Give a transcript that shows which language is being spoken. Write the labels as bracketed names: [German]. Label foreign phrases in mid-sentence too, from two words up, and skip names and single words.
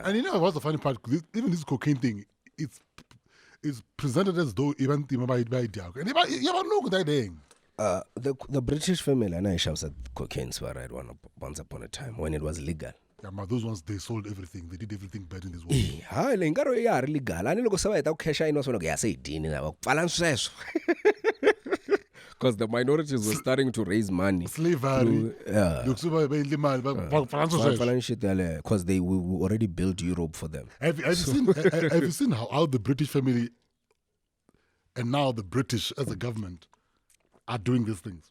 [English] And you know what's the funny part? Even this cocaine thing, it's presented as though even by Diak. And you never know that thing. The British family, I know I said cocaine right once upon a time when it was legal. Yeah, but those ones, they sold everything. They did everything bad in this world. [Tsonga] Hayi le nkaro ya ri legal ani loko se va heta ku casha ino swona ku ya se dini na va pfala sweswo [English] because the minorities were starting to raise money. Slavery. Because they we already built Europe for them. Have you seen how the British family and now the British as a government are doing these things?